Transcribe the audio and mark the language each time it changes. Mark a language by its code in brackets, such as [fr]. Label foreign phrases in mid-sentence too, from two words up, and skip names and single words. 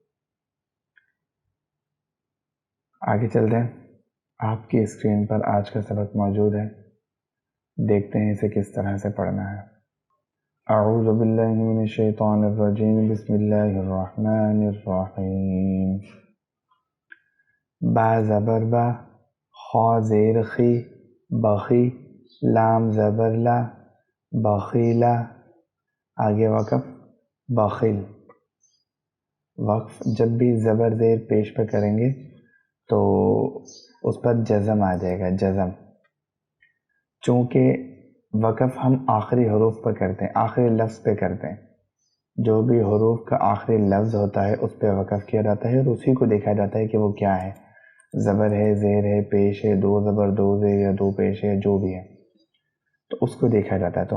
[ur] آگے چلتے ہیں۔ آپ کی اسکرین پر آج کا سبق موجود ہے، دیکھتے ہیں اسے کس طرح سے پڑھنا ہے۔ [ar] اعوذ باللہ من الشیطان الرجیم، بسم اللہ الرحمن الرحیم۔ [ur] با زبر با، خا زیر خی، بخی، لام زبر لا، بخیلا، آگے وقف بخیل۔ وقف جب بھی زبر زیر پیش پہ کریں گے تو اس پر جزم آ جائے گا، جزم۔ چونکہ وقف ہم آخری حروف پر کرتے ہیں، آخری لفظ پہ کرتے ہیں، جو بھی حروف کا آخری لفظ ہوتا ہے اس پہ وقف کیا جاتا ہے اور اسی کو دیکھا جاتا ہے کہ وہ کیا ہے، زبر ہے، زیر ہے، پیش ہے، دو زبر دو زیر یا دو پیش ہے، جو بھی ہے تو اس کو دیکھا جاتا ہے۔